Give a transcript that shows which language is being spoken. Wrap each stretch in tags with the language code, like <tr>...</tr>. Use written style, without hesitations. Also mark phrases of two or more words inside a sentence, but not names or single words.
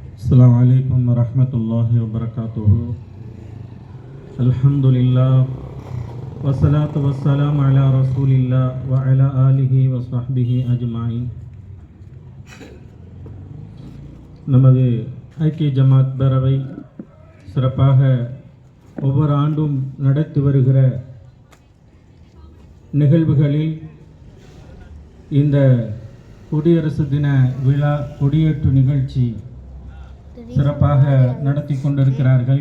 <ar>السلام عليكم ورحمة الله وبركاته. الحمد لله والصلاة والسلام على رسول الله وعلى آله وصحبه أجمعين.</ar> <ta>நமது ஐக்கிய ஜமாத் பேரவை சிறப்பாக ஒவ்வொரு ஆண்டும் நடத்தி வருகிற நிகழ்வுகளில் இந்த குடியரசு தின விழா கொடியேற்று நிகழ்ச்சி சிறப்பாக நடத்தி கொண்டிருக்கிறார்கள்.</ta>